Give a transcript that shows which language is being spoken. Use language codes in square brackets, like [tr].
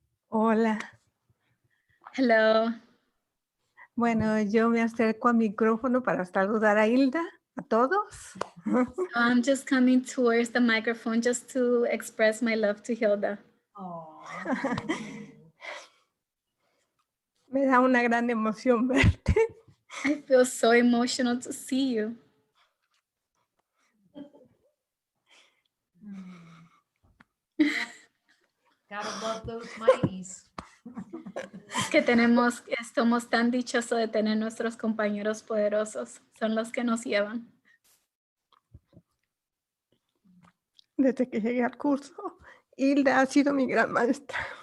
[es] Hola. [en] Hello. [es] Bueno, yo me acerco al micrófono para saludar a Hilda, a todos. [en] I'm just coming towards the microphone just to express my love to Hilda. [es] Me da una gran emoción verte. I feel so emotional to see you. [en] Gotta love those mighties. [es] Que estamos tan dichosos de tener nuestros compañeros poderosos. Son los que nos llevan. Desde que llegué al curso, Hilda ha sido mi gran maestra.